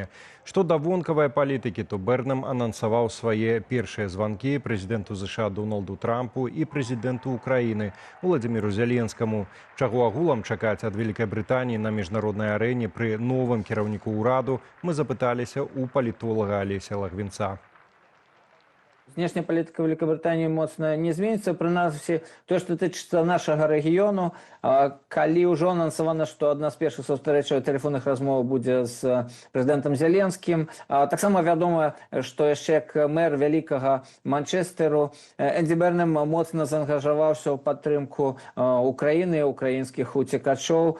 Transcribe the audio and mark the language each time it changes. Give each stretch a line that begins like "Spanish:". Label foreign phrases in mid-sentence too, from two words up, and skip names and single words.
Belarusian: Што да вонкавай палітыкі, то Бернем анансаваў свае першыя званкі прэзідэнту ЗША Дональду Трампу і прэзідэнту Украіны Владзіміру Зеленскаму. Чаго агулам чакаць ад Вялікай Брытаніі на міжнароднай арэне пры новым кіраўніку ўраду, мы запыталіся ў палітолага Алеся Лагвінца.
Russian: Внешняя политика Великобритании моцна не зменится.
Belarusian: Принаймні,
Russian: то, что
Belarusian: тычыцца нашага рэгіёну, калі ўжо анансавана, што адна з першых сустрэчаў тэлефонных размоў будзе з прэзідэнтам Зеленскім. Таксама вядома, што яшчэ як мэр вялікага Манчестэру Энді Бернем моцна заангажаваўся ў падтрымку Украіны, украінскіх уцекачоў.